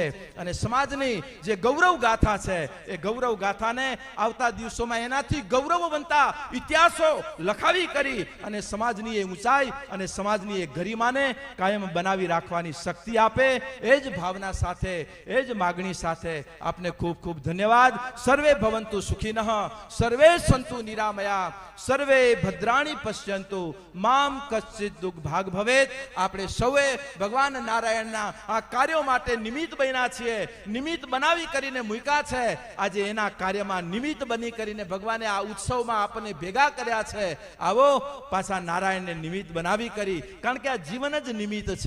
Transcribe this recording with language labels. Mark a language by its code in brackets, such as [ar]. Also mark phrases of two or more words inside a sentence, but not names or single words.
[gu] અને સમાજની જે ગૌરવ ગાથા છે એ ગૌરવ ગાથાને આવતા દિવસોમાં એનાથી ગૌરવવંતા ઇતિહાસો લખાવી કરી અને સમાજની એ ઊંચાઈ અને સમાજની એ ગરિમાને કાયમ બનાવી રાખવાની શક્તિ આપે. એ જ ભાવના સાથે, એ જ માગણી સાથે આપને ખૂબ ખૂબ ધન્યવાદ. [sa] सर्वे भवन्तु सुखिनः, सर्वे सन्तु निरामया, सर्वे भद्राणि पश्यन्तु, मा कश्चित् दुःख भाग्भवेत्. [gu] આપણે સૌએ ભગવાન નારાયણના આ કાર્યો માટે નિમિત્ત બન્યા છીએ, નિમિત્ત બનાવી કરીને મૂક્યા છે. આજે એના કાર્યમાં નિમિત્ત બની કરીને ભગવાને આ ઉત્સવમાં આપણને ભેગા કર્યા છે. આવો પાછા નારાયણને નિમિત્ત બનાવી કરી, કારણ કે આ જીવન જ નિમિત્ત છે.